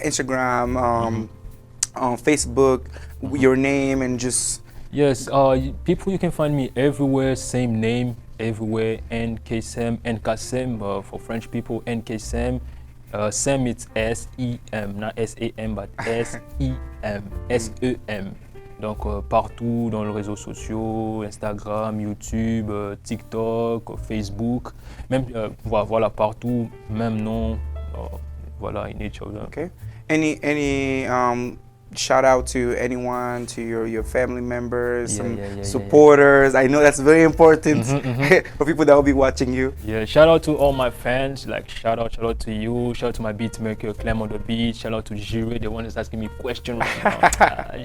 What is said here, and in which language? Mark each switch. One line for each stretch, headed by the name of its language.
English: Instagram, on Facebook, your name, and just... Yes, people, you can find me everywhere, same name, everywhere, NK Sem, NK Sem for French people, NK Sem. Sem, it's S-E-M, not S-A-M, but S-E-M, S-E-M.
French: Donc partout dans les réseaux sociaux, Instagram, YouTube, TikTok, Facebook, même voilà partout, même nom, voilà in each of them.
English: Okay. Any shout out to anyone, to your family members, supporters? I know that's very important for people that will be watching you. Yeah, shout out to all my fans. Like shout out to you. Shout out to my beat maker Clem on the beat. Shout out to Jire, the one that's asking me questions right now.